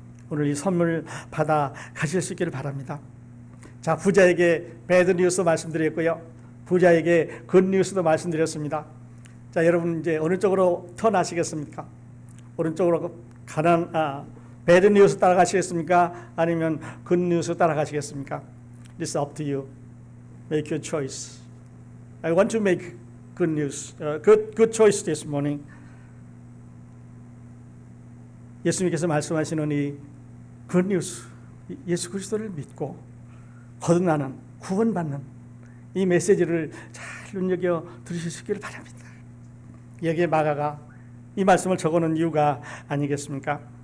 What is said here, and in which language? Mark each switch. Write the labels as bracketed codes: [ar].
[ko] 오늘 이 선물 받아 가실 수 있기를 바랍니다. 자, 부자에게 배드 뉴스 말씀드렸고요, 부자에게 굿 뉴스도 말씀드렸습니다. 자, 여러분 이제 어느 쪽으로 턴하시겠습니까? 오른쪽으로 배드 뉴스 따라가시겠습니까? 아니면 굿 뉴스 따라가시겠습니까? [en] It's up to you. Make your choice. I want to make good news, good choice this morning. [ko] 예수님께서 말씀하시는 이 good news, 예수 그리스도를 믿고 거듭나는, 구원받는 이 메시지를 잘 눈여겨 들으실 수 있기를 바랍니다. 여기에 마가가 이 말씀을 적어놓은 이유가 아니겠습니까?